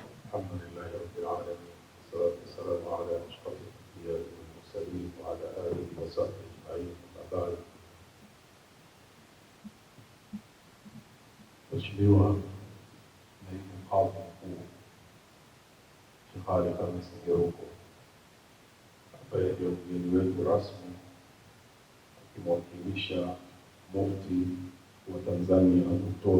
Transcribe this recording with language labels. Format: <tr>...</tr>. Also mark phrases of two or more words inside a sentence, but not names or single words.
<ar>الحمد لله رب العالمين، والصلاة والسلام على أشرف الأنبياء والمرسلين وعلى آله وصحبه أجمعين. أما بعد.</ar> <sw>Mheshimiwa Naibu Mkadhi Mkuu Sheikh Ali Khamis Ngeruko, ambaye ndio mgeni wetu rasmi akimwakilisha Mufti wa Tanzania Dr.</sw>